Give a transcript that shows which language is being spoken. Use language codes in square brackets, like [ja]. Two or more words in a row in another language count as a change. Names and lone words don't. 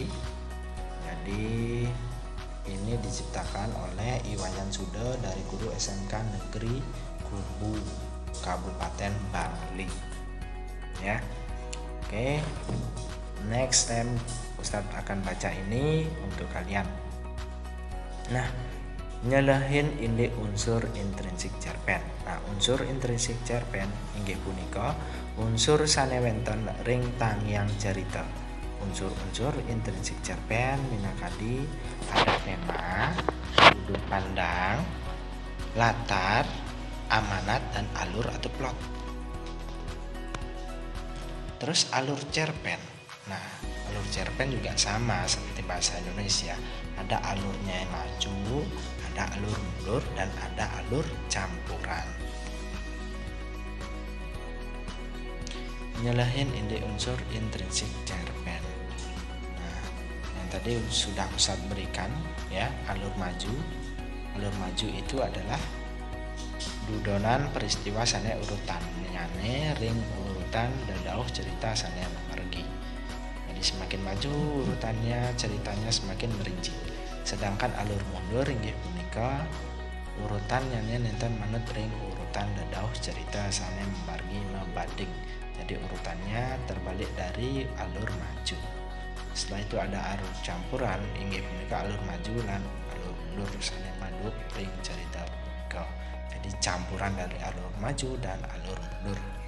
[id] Jadi ini diciptakan oleh Iwayan Sude dari guru SMK Negeri Kubu, Kabupaten Bangli. Ya. Oke. [en] Next time [id] Ustadz akan baca ini untuk kalian. Nah, [ban] nyelehin indik unsur intrinsik cerpen. Nah, unsur intrinsik cerpen inggih punika unsur sanewenten ring tangiang cerita. [id] Unsur-unsur intrinsik cerpen minangkadi ada tema, sudut pandang, latar, amanat, dan alur atau plot. Terus alur cerpen. Nah, alur cerpen juga sama seperti bahasa Indonesia. Ada alurnya yang maju, ada alur mundur, dan ada alur campuran. [ban] Nyelehin indik unsur intrinsik cerpen. [id] Nah, yang tadi sudah Ustadz berikan ya, alur maju. Alur maju itu adalah [ban] dudonan peristiwa sane urutannya ring urutan dadauh cerita sane memergi. [id] Jadi semakin maju urutannya, ceritanya semakin merinci. Sedangkan alur mundur [ban] inggih punika urutan yang nenten manut ring urutan dadauh cerita sane memargi mebading. [id] Jadi urutannya terbalik dari alur maju. Setelah itu ada alur campuran [ban] inggih punika alur maju lan alur mundur sane manut ring cerita punika. [id] Jadi campuran dari alur maju dan alur mundur.